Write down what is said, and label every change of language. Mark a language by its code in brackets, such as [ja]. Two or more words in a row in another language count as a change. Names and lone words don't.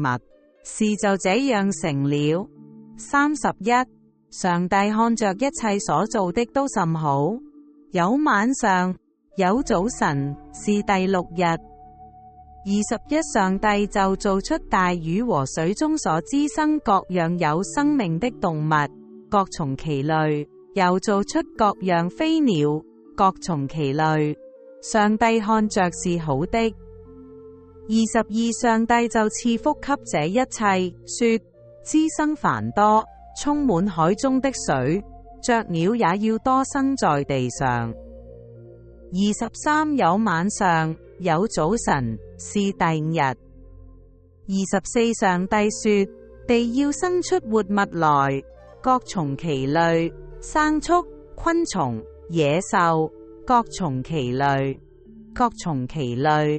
[zh] 事就這樣成了。31上帝看着一切所造的都甚好，有晚上，有早晨，是第6日。21上帝就造出大魚和水中所滋生各樣有生命的動物，各從其類，又造出各樣飛鳥，各從其類。上帝看着是好的。22上帝就賜福給這一切，說：滋生繁多，充滿海中的水，雀鳥也要多生在地上。23有晚上，有早晨，是第5日。24上帝說：地要生出活物來，各從其類，牲畜、昆蟲、野獸，各從其類，各從其類。